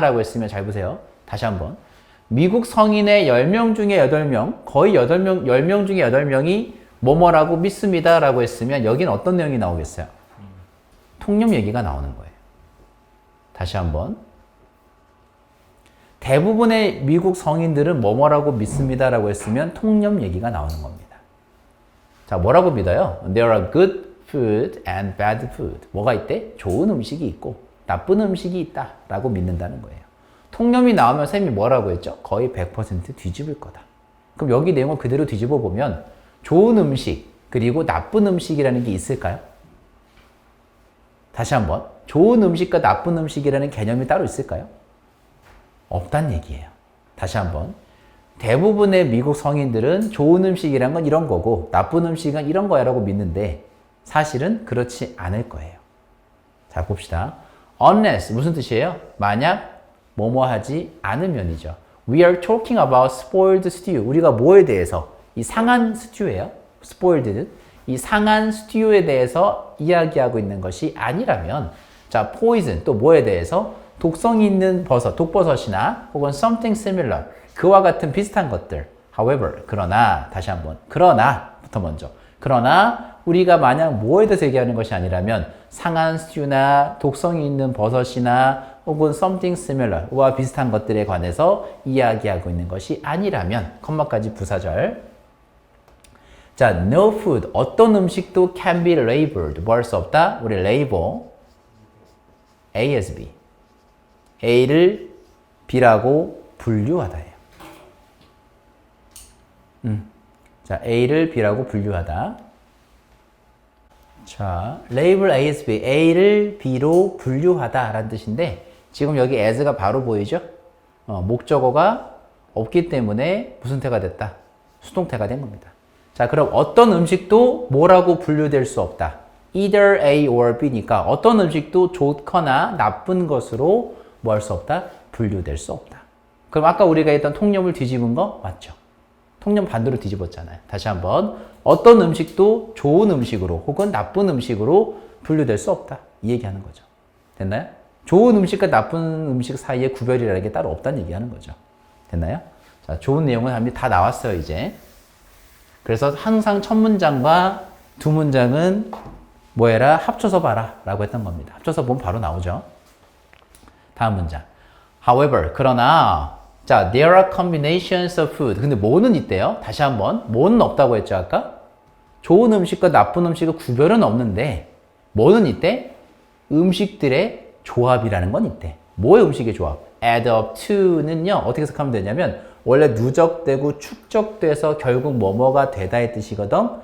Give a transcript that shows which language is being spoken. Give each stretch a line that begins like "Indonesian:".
Korean: 라고 했으면 잘 보세요. 다시 한번. 미국 성인의 10명 중에 8명, 거의 10명 중에 8명이 뭐뭐라고 믿습니다. 라고 했으면 여긴 어떤 내용이 나오겠어요? 통념 얘기가 나오는 거예요. 다시 한번. 대부분의 미국 성인들은 뭐뭐라고 믿습니다. 라고 했으면 통념 얘기가 나오는 겁니다. 자, 뭐라고 믿어요?
English: There are good food and bad food.
Korean: 뭐가 있대? 좋은 음식이 있고 나쁜 음식이 있다. 라고 믿는다는 거예요. 통념이 나오면 쌤이 뭐라고 했죠? 거의 100% 뒤집을 거다. 그럼 여기 내용을 그대로 뒤집어 보면 좋은 음식 그리고 나쁜 음식이라는 게 있을까요? 다시 한번. 좋은 음식과 나쁜 음식이라는 개념이 따로 있을까요? 없단 얘기예요. 다시 한번. 대부분의 미국 성인들은 좋은 음식이란 건 이런 거고 나쁜 음식은 이런 거야 라고 믿는데 사실은 그렇지 않을 거예요. 자, 봅시다. Unless 무슨 뜻이에요? 만약 뭐뭐 하지 않으면이죠.
English: We are talking about spoiled stew.
Korean: 우리가 뭐에 대해서? 이 상한 스튜예요. spoiled. 이 상한 스튜에 대해서 이야기하고 있는 것이 아니라면 자, poison 또 뭐에 대해서? 독성이 있는 버섯, 독버섯이나 혹은
English: something similar.
Korean: 그와 같은 비슷한 것들. However, 그러나 다시 한번. 그러나부터 먼저. 그러나 우리가 만약 뭐에 대해서 얘기하는 것이 아니라면 상한 스튜나 독성이 있는 버섯이나 혹은
English: something similar
Korean: 와 비슷한 것들에 관해서 이야기하고 있는 것이 아니라면 컴마까지 부사절. 자, no food 어떤 음식도
English: can be labeled
Korean: 뭐 할 수 없다? 우리
English: label A as B
Korean: A를 B라고 분류하다예요. 자, A를 B라고 분류하다. 자,
English: label A as B,
Korean: A를 B로 분류하다 라는 뜻인데 지금 여기 as가 바로 보이죠? 목적어가 없기 때문에 무슨 태가 됐다? 수동태가 된 겁니다. 자, 그럼 어떤 음식도 뭐라고 분류될 수 없다.
English: either A or B
Korean: 니까 어떤 음식도 좋거나 나쁜 것으로 뭐 할 수 없다? 분류될 수 없다. 그럼 아까 우리가 했던 통념을 뒤집은 거 맞죠? 통념 반대로 뒤집었잖아요. 다시 한번. 어떤 음식도 좋은 음식으로 혹은 나쁜 음식으로 분류될 수 없다. 이 얘기하는 거죠. 됐나요? 좋은 음식과 나쁜 음식 사이에 구별이라는 게 따로 없다는 얘기하는 거죠. 됐나요? 자, 좋은 내용은 다 나왔어요, 이제. 그래서 항상 첫 문장과 두 문장은 뭐 해라? 합쳐서 봐라. 라고 했던 겁니다. 합쳐서 보면 바로 나오죠. 다음 문장.
English: However,
Korean: 그러나 자,
English: there are combinations of food.
Korean: 근데 뭐는 있대요? 다시 한번. 뭐는 없다고 했죠, 아까? 좋은 음식과 나쁜 음식의 구별은 없는데 뭐는 있대? 음식들의 조합이라는 건 있대. 뭐의 음식의 조합?
English: add up to
Korean: 는요. 어떻게 해석하면 되냐면 원래 누적되고 축적돼서 결국 뭐뭐가 되다의 뜻이거든.